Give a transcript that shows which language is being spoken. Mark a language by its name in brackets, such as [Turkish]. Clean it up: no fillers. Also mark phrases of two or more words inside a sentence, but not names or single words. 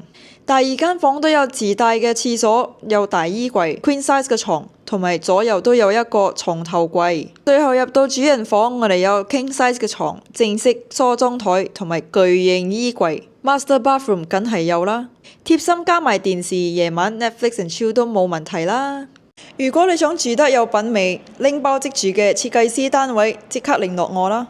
[Cantonese] 第二間房都有自帶嘅廁所，有大衣櫃、 [English] Queen size [Cantonese] 嘅床，同埋左右都有一個床頭櫃。最後入到主人房，我哋有 [English] King size [Cantonese] 嘅床、正式梳妝台同埋巨型衣櫃。 [English] Master bathroom [Cantonese] 梗係有啦，貼心加埋電視，夜晚 [English] Netflix and chill [Cantonese] 都冇問題啦。如果你想住得有品味、拎包即住嘅設計師單位，即刻聯絡我啦。